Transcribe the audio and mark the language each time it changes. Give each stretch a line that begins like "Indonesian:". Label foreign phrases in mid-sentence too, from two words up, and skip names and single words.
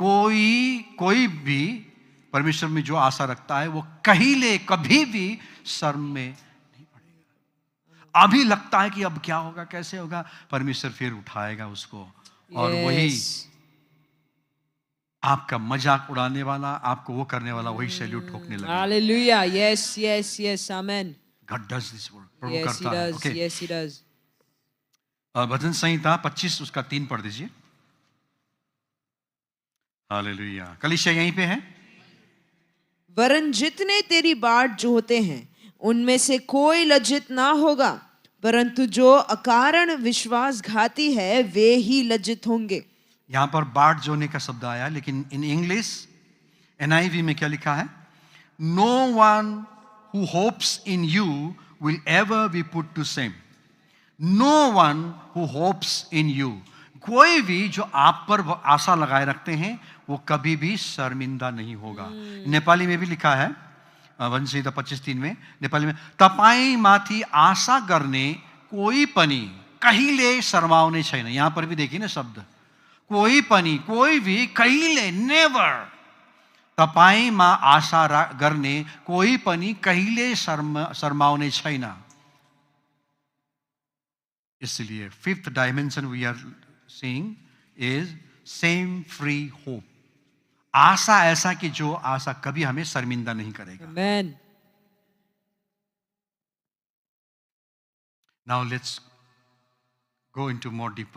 Hindi: कोई भी परमेश्वर में जो आशा रखता है वो कभी भी शर्म में नहीं पड़ेगा। अभी लगता है कि अब क्या होगा, कैसे होगा, परमेश्वर फिर उठाएगा उसको। और वही
English: Yes.
Hindi: आपका मजाक उड़ाने वाला, आपको वो करने वाला, वही सैल्यूट ठोकने लगेगा।
English: Hallelujah. Yes, yes, yes. Amen. God does this work. प्रभु Yes, He
Hindi: करता है।
English: does. Okay. Yes, He does.
Hindi: भजन संहिता 25 उसका 3 पढ़ दीजिए। हालेलुया। कलीसिया यहीं पे है। वरन जितने तेरी बाट जोहते हैं उनमें से कोई लज्जित ना होगा, परंतु जो अकारण विश्वासघाती है वे ही लज्जित होंगे। यहाँ पर बाट जोने का शब्द आया, लेकिन
English: in English
Hindi: NIV में क्या लिखा है?
English: No one who hopes in you will ever be put to shame. no one who hopes in you,
Hindi: कोई भी जो आप पर आशा लगाए रखते हैं वो कभी भी शर्मिंदा नहीं होगा। नेपाली में भी लिखा है, भजन संहिता 25:3 में, नेपाली में,
Nepali: तपाई माथि आशा गर्ने कोई पनि कहिले शर्माउने छैन।
Hindi: यहाँ पर भी देखिए ना शब्द,
Nepali: कोई पनि,
Hindi: कोई भी,
Nepali: कहिले, नेवर। तपाईमा आशा गर्ने कोई पनि कहिले शर्माउने छैन।
English: इसलिए fifth dimension we are seeing is same free hope.
Hindi: आशा ऐसा कि जो आशा कभी हमें शर्मिंदा नहीं करेगा।
English: Amen. now let's go into more deeper.